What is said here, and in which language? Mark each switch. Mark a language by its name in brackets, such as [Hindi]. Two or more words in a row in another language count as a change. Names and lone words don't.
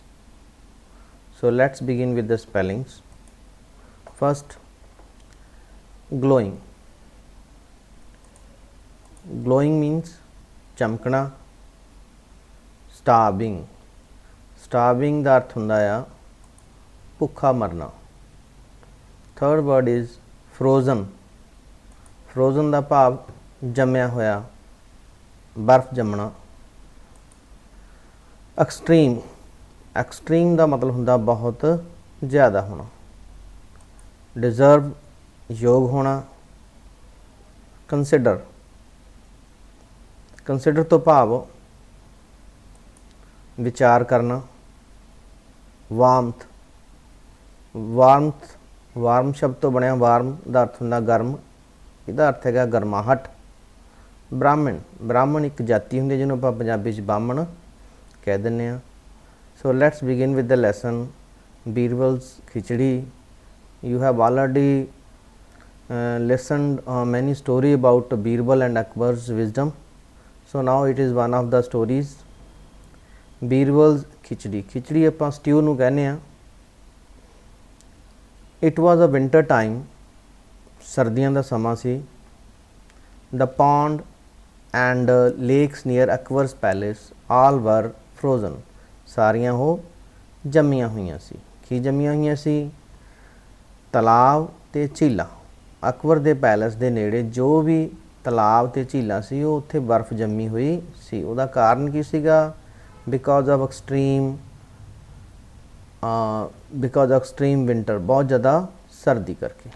[English] So let's begin with the spellings. First, glowing. Glowing means ਚਮਕਣਾ. [Punjabi] Starving. Starving ਦਾ ਅਰਥ ਹੁੰਦਾ ਆ ਭੁੱਖਾ ਮਰਨਾ. [English] Third word is frozen. [Punjabi] Frozen ਦਾ ਭਾਵ ਜੰਮਿਆ ਹੋਇਆ, ਬਰਫ਼ ਜੰਮਣਾ. Extreme. Extreme ਦਾ ਮਤਲਬ ਹੁੰਦਾ ਬਹੁਤ ਜ਼ਿਆਦਾ ਹੋਣਾ. Deserve ਯੋਗ ਹੋਣਾ. Consider. Consider ਤੋਂ ਭਾਵ ਵਿਚਾਰ ਕਰਨਾ. Warmth. Warmth ਵਾਰਮ ਸ਼ਬਦ ਤੋਂ ਬਣਿਆ. ਵਾਰਮ ਦਾ ਅਰਥ ਹੁੰਦਾ ਗਰਮ, ਇਹਦਾ ਅਰਥ ਹੈਗਾ ਗਰਮਾਹਟ. ਬ੍ਰਾਹਮਣ. ਬ੍ਰਾਹਮਣ ਇੱਕ ਜਾਤੀ ਹੁੰਦੀ ਜਿਹਨੂੰ ਆਪਾਂ ਪੰਜਾਬੀ 'ਚ ਬਾਹਮਣ ਕਹਿ ਦਿੰਦੇ ਹਾਂ. [English] So let's begin with the lesson Birbal's Khichdi. You have already listened many story about Birbal and Akbar's wisdom. So now it is one of the stories. [Punjabi] Birbal's Khichdi. Khichdi ਆਪਾਂ stew ਨੂੰ ਕਹਿੰਦੇ ਆ. [English] It was a winter time. [Punjabi] ਸਰਦੀਆਂ ਦਾ ਸਮਾਂ ਸੀ. [English] The pond and lakes near Akbar's palace all were frozen. [Punjabi] ਸਾਰੀਆਂ ਉਹ ਜੰਮੀਆਂ ਹੋਈਆਂ ਸੀ. ਕੀ ਜੰਮੀਆਂ ਹੋਈਆਂ ਸੀ? ਤਲਾਬ ਅਤੇ ਝੀਲਾਂ. ਅਕਬਰ ਦੇ ਪੈਲਸ ਦੇ ਨੇੜੇ ਜੋ ਵੀ ਤਲਾਬ ਅਤੇ ਝੀਲਾਂ ਸੀ ਉਹ ਉੱਥੇ ਬਰਫ਼ ਜੰਮੀ ਹੋਈ ਸੀ. ਉਹਦਾ ਕਾਰਨ ਕੀ ਸੀਗਾ? [English] because of extreme winter, [Punjabi] ਬਹੁਤ ਜ਼ਿਆਦਾ ਸਰਦੀ ਕਰਕੇ.